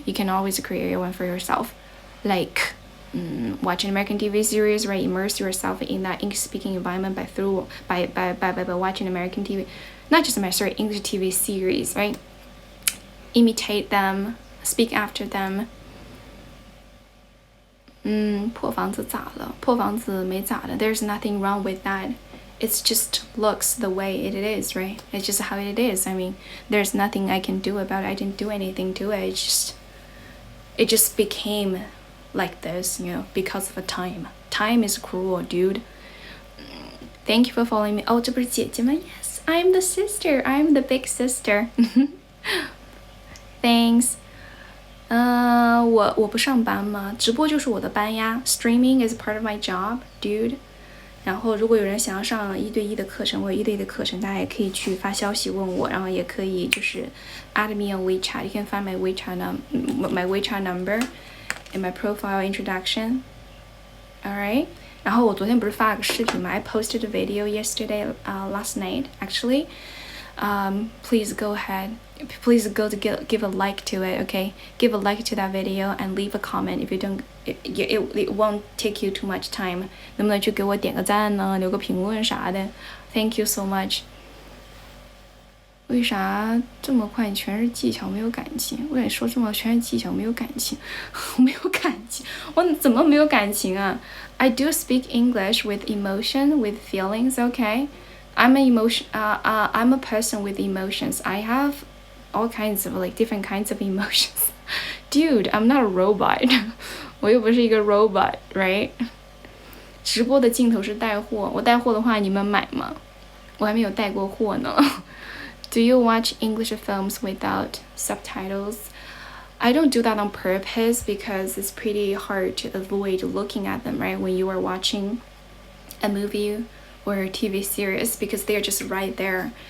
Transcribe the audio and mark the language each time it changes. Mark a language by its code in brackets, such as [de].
[en] You can always create one for yourself. Like watch an American TV series, right? Immerse yourself in that English-speaking environment by watching American TV, not just English TV series, right? Imitate them, speak after them. [zh] 破房子咋了？破房子没咋的。 [en] There's nothing wrong with that. It's just looks the way it is, right? It's just how it is. I mean, there's nothing I can do about it. I didn't do anything to it. It just became like this, because of a time. Time is cruel, dude. Thank you for following me. [zh] 哦，这不是姐姐吗？ [en] Yes, I'm the sister. I'm the big sister. Thanks. [zh] 我不上班吗？直播就是我的班呀。 [en] Streaming is part of my job, dude. [zh] 然后如果有人想要上1对1的课程，我有1对1的课程，大家也可以去发消息问我，然后也可以就是 [en] add me on WeChat. You can find my WeChat number in my profile introduction. Alright. [zh] 然后我昨天不是发了个视频吗？ [en] I posted a video yesterday, last night actually. Please go ahead. Please go to give a like to it, okay? Give a like to that video and leave a comment. If you don't, it won't take you too much time. [zh] 能不能去给我点个赞呢？留个评论啥的 [en] ？Thank you so much. [zh] 为啥这么快全是技巧没有感情？我跟你说这么全是技巧没有感情，没有感情，我怎么没有感情啊 ？ [en] I do speak English with emotion, with feelings, okay? I'm a person with emotions. I have all kinds of different kinds of emotions. Dude, I'm not a robot. [zh] 我又不是一个 robot, right? 直播的镜头是带货，我带货的话你们买吗？我还没有带过货呢。 [en] Do you watch English films without subtitles? I don't do that on purpose because it's pretty hard to avoid looking at them, right? When you are watching a movie or a TV series because they're just right there.